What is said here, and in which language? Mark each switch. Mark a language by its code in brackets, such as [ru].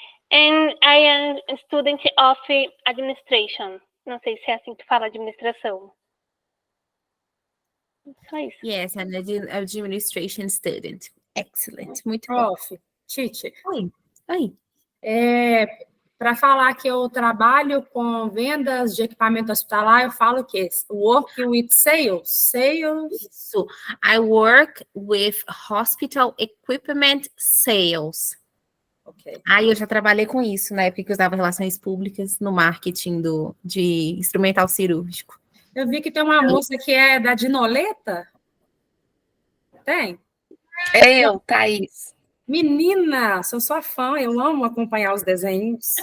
[en] And I am a student of administration. [pt] Não sei se é assim que fala administração. Só isso. [en] Yes, I'm an administration student. Excellent. [pt] Muito bom. Prof, Tite, Oi. para falar que eu trabalho com vendas de equipamento hospitalar, eu falo que [en] work with sales. Sales. [pt] Isso. [en] I work with hospital equipment sales. Ok. [pt] Eu já trabalhei com isso na época que eu usava relações públicas no marketing de instrumental cirúrgico. Eu vi que tem uma moça que é da Dinoleta. Tem? Eu, Thaís. Menina, sou sua fã, eu amo acompanhar os desenhos.